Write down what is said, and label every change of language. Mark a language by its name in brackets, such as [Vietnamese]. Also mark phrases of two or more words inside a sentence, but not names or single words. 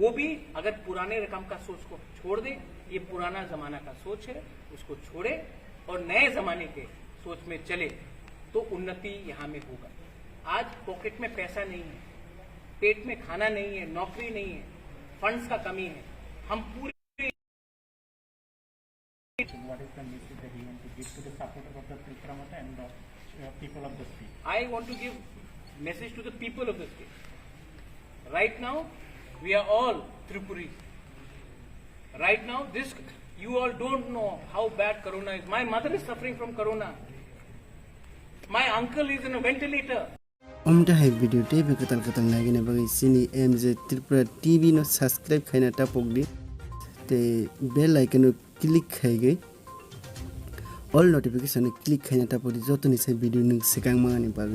[Hindi] वो भी अगर पुराने रकम का सोच को छोड़ दे, ये पुराना जमाना का सोच है, उसको छोड़े और नए जमाने के सोच में चले तो उन्नति यहाँ में होगा। आज पॉकेट में पैसा नहीं है, पेट में खाना नहीं है, नौकरी नहीं है, फंड्स का कमी है। हम पूरे [English] What is the message that you want to give to the supporters of the Tripura Motha and the people of the state? I want to give message to the people of the state. Right now, we are all Tripuris. Right now, you all don't know how bad Corona is. My mother is suffering from Corona. My uncle is in a ventilator. [Kok Borok] Omdahay video tape katal nagina bagi sini MJ Tripura TV no subscribe khaina tapok di te [English] bell icon [Kok Borok] no click khai gai [English] all notification [Kok Borok] click khaina tapok di joto ni sai video ning sekang mangani bagi